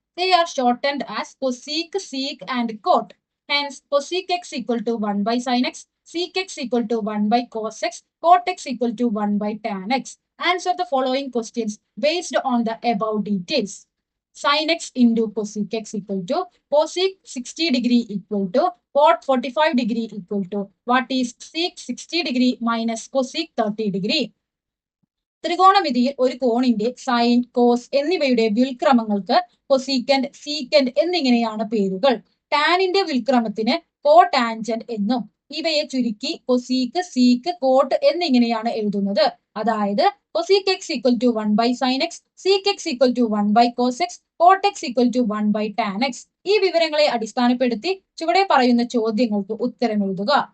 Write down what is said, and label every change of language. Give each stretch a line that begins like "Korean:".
English: They are shortened as cosec, sec and cot. Hence, cosec x equal to 1 by sin x, sec x equal to 1 by cos x, cot x equal to 1 by tan x. Answer the following questions based on the above details. Sin x into cosec x equal to cosec 60 degree equal to cot 45 degree equal to what is sec 60 degree minus cosec 30 degree.
Malayalam: ത്രികോണമിതിയിൽ ഒരു കോണിന്റെ sign, cos എന്നിവയുടെ വ്യുൽക്രമങ്ങൾക്ക് കൊസീക്കന്റ്, secant എന്നിങ്ങനെയാണ് പേരുകൾ. ടാനിന്റെ വ്യുൽക്രമത്തിന് കോടാൻജന്റ് എന്നും ഇവയെ ചുരുക്കി cosec, seek, coat എന്നിങ്ങനെയാണ് എഴുതുന്നത്.
English: അതായത് cosec x equal to 1 by sin x, sec x equal to 1 by cos x, cot x equal to 1 by tan x.
Malayalam: ഈ വിവരങ്ങളെ അടിസ്ഥാനപ്പെടുത്തി ചുവടെ പറയുന്ന ചോദ്യങ്ങൾക്ക് ഉത്തരം എഴുതുക.